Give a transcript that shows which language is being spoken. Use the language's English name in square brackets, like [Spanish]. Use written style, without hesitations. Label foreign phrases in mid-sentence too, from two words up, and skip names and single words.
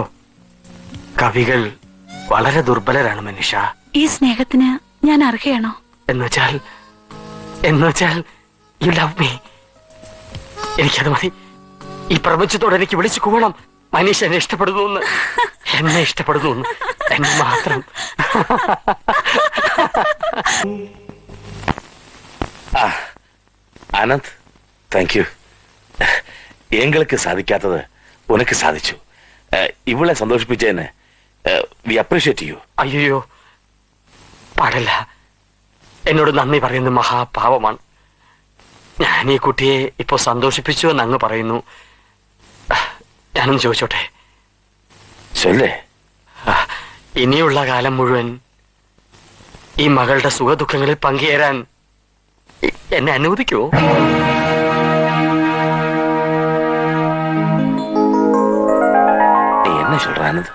[Malayalam] കവികൾ വളരെ ദുർബലരാണ് മനീഷ. ഈ സ്നേഹത്തിന് ഞാൻ അർഹയാണോ? എന്നുവെച്ചാൽ [English] you love me. [Malayalam] എനിക്കത് മതി. ഈ പ്രപഞ്ചത്തോട് എനിക്ക് വിളിച്ചു കൂവണം. മനീഷ എന്നെ ഇഷ്ടപ്പെടുന്നു, എന്നെ ഇഷ്ടപ്പെടുന്നു, എന്നെ മാത്രം. [Tamil] ஆனந்த், தேங்க்யூ. எங்களுக்கு சாதிக்காதது உனக்கு சாதிச்சு. [Malayalam] இவ்வளவு சந்தோஷிപ്പിച്ചതിന് [English] we appreciate you. [Malayalam] അയ്യോ, പാടില്ല. എന്നോട് നന്ദി പറയുന്നത് മഹാപാവമാണ്. ഞാൻ ഈ കുട്ടിയെ ഇപ്പോ സന്തോഷിപ്പിച്ചു എന്ന് അങ്ങ് പറയുന്നു. ഞാനൊന്ന് ചോദിച്ചോട്ടെ? ചൊല്ലേ. ഇനിയുള്ള കാലം മുഴുവൻ ഈ മകളുടെ സുഖദുഃഖങ്ങളിൽ പങ്കുചേരാൻ എന്നെ അനുവദിക്കുമോ? [Tamil] என்ன சொல்ற ஆனந்த்?